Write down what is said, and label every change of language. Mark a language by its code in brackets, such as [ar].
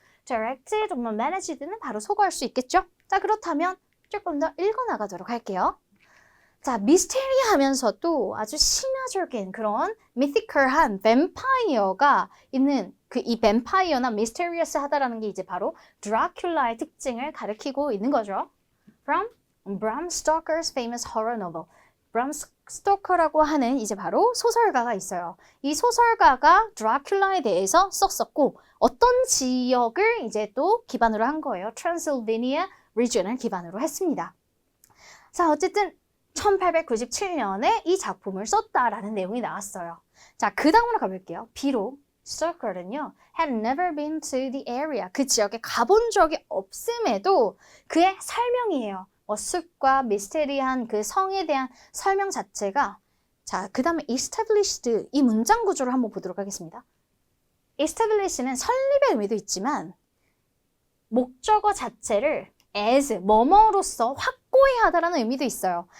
[ko] direct, 정말 managed는 바로 소거할 수 있겠죠? 자, 그렇다면 조금 더 읽어나가도록 할게요. 자, 미스테리 하면서도 아주 신화적인 그런 미티컬한 뱀파이어가 있는 이 뱀파이어나 미스테리어스하다라는 게 이제 바로 드라큘라의 특징을 가리키고 있는 거죠. [en] From Bram Stoker's famous horror novel. [ko] Bram Stoker라고 하는 이제 바로 소설가가 있어요. 이 소설가가 드라큘라에 대해서 썼었고 어떤 지역을 이제 또 기반으로 한 거예요. Transylvania region을 기반으로 했습니다. 자, 어쨌든 1897년에 이 작품을 썼다라는 내용이 나왔어요. 자, 그 다음으로 가볼게요. 비록 Stoker는요, [en] had never been to the area. [ko] 그 지역에 가본 적이 없음에도 그의 설명이에요. 숲과 미스테리한 그 성에 대한 설명 자체가 자, 그 다음에 established 이 문장 구조를 한번 보도록 하겠습니다. establish는 설립의 의미도 있지만 목적어 자체를 as, 뭐뭐로서 확고히 하다라는 의미도 있어요.